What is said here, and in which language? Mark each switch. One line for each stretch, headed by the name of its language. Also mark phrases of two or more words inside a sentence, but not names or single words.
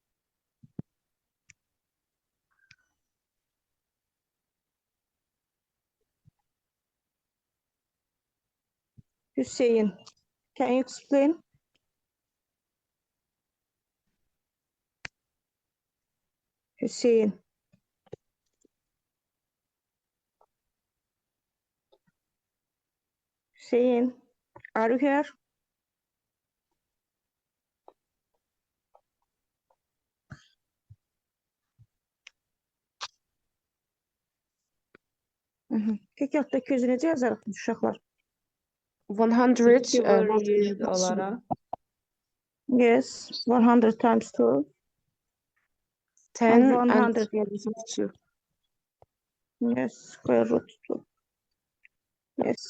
English: Hüseyin, can you explain? Hüseyin. Hüseyin, are you here?
Azerbaijani: Kök altda 200 necə yazarıq uşaqlar? 100 2 bölü 100 olaraq.
English: Yes, 100 times 2. 10 And and
Azerbaijani: 100 yazırıq. 2.
English: Yes, square root 2. Yes.